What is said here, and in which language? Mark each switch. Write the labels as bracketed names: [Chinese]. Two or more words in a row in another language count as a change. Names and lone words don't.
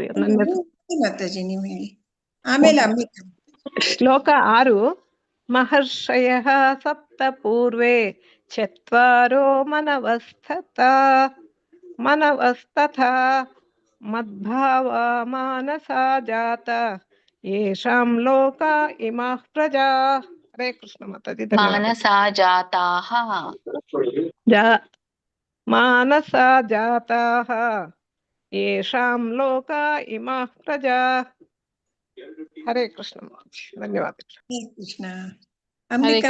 [Kannada] ಮಾತಾಜಿ ನೀವು ಹೇಳಿ, ಆಮೇಲೆ ಅಂಬಿಕಾ. [Sanskrit] ಶ್ಲೋಕ 6. ಮಹರ್ಷಯಃ ಸಪ್ತ ಪೂರ್ವೇ ಚತ್ವಾರೋ ಮನವಸ್ತಥಾ ಮದ್ಭಾವ ಮಾನಸಾ ಜಾತ ಯೇಷಾಂ ಲೋಕ ಇಮಾಃ ಪ್ರಜಾ. [Kannada] ಹರೇ ಕೃಷ್ಣ ಮಾತಾಜಿ. [Sanskrit] ಮಾನಸಾ ಜಾತಾಃ. ಮಾನಸಾ ಜಾತಾಃ ಯೇಷಾಂ ಲೋಕ ಇಮಾಃ ಪ್ರಜಾ. [Kannada] ಹರೇ ಕೃಷ್ಣ ಮಾತಾಜಿ. ಧನ್ಯವಾದಗಳು. ಹರೇ ಕೃಷ್ಣ. ಅಂಬಿಕಾ